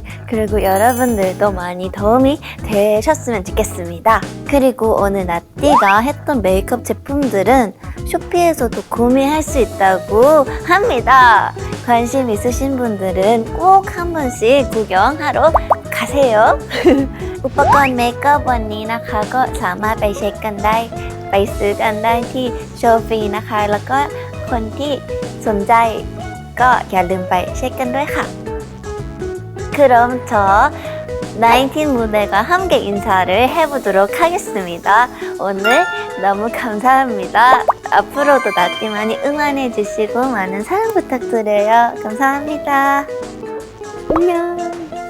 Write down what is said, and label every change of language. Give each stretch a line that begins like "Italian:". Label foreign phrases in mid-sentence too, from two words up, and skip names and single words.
Korean: 그리고 여러분들도 많이 도움이 되셨으면 좋겠습니다. 그리고 오늘 나띠가 했던 메이크업 제품들은 쇼피에서도 구매할 수 있다고 합니다. 관심 있으신 분들은 꼭 한 번씩 구경하러 가세요.
Thai: อุปกรณ์เมคอัพวันนี้นะคะก็สามารถไปเช็คกันได้ไปซื้อกันได้ที่โชว์ฟรีนะคะ แล้วก็คนที่สนใจก็อย่าลืมไปเช็คกันด้วยค่ะ
Korean: 그럼 저 19 무대가 함께 인사를 해보도록 하겠습니다. 오늘 너무 감사합니다. 앞으로도 나띠 많이 응원해주시고 많은 사랑 부탁드려요. 감사합니다. 안녕.